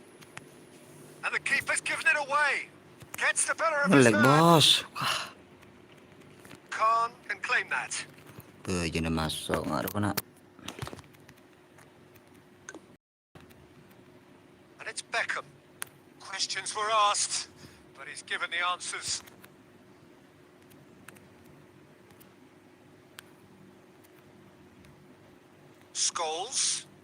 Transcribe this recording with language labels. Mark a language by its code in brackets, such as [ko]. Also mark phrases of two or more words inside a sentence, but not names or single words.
[en] And the keeper's given it away. Gets the better of his Ngelek, man. [id] bos. Wah, [en] Khan can claim that. [id] jangan masuk, nggak ada kena. [en] And it's Beckham. Questions were asked, but he's given the answers. Scholes.